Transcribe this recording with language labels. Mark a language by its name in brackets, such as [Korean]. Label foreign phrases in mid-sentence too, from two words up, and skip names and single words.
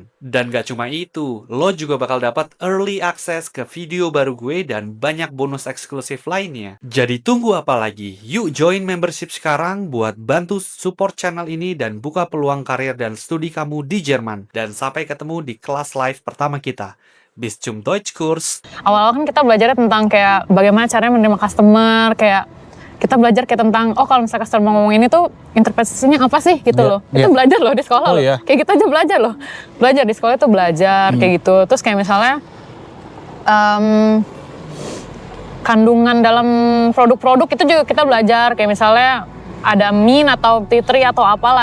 [Indonesian] Dan gak cuma itu, lo juga bakal dapat [English] early access [Indonesian] ke video baru gue dan banyak bonus eksklusif lainnya. Jadi tunggu apa lagi? Yuk [English] join membership [Indonesian] sekarang buat bantu support channel ini dan buka peluang karir dan studi kamu di Jerman. Dan sampai ketemu di kelas live pertama kita. [German] Bis zum Deutschkurs. [Indonesian] Awal-awal kan kita belajar tentang kayak bagaimana caranya menerima customer, kayak kita belajar kayak tentang kalau misalnya customer ngomong ini tuh interpretasinya apa sih gitu loh. Itu belajar loh di sekolah loh. Kayak kita aja belajar loh. Belajar di sekolah itu belajar kayak gitu. Terus kayak misalnya kandungan dalam produk-produk itu juga kita belajar, kayak misalnya ada min atau titri atau apalah.